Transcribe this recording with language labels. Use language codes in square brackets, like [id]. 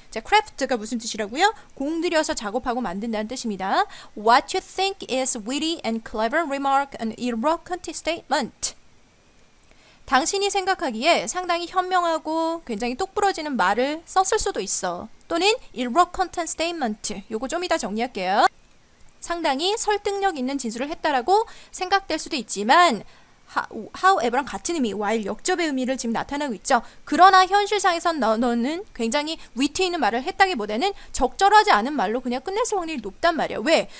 [ko] 자, craft가 무슨 뜻이라고요? 공들여서 작업하고 만든다는 뜻입니다. [en] What you think is witty and clever remark and eloquent statement. [ko] 당신이 생각하기에 상당히 현명하고 굉장히 똑부러지는 말을 썼을 수도 있어. 또는 [en] eloquent statement. [ko] 요거 좀 이따 정리할게요. 상당히 설득력 있는 진술을 했다라고 생각될 수도 있지만 however랑 같은 의미, while 역접의 의미를 지금 나타내고 있죠. 그러나 현실상에선 너는 굉장히 위트 있는 말을 했다기보다는 적절하지 않은 말로 그냥 끝냈을 확률이 높단 말이야. 왜?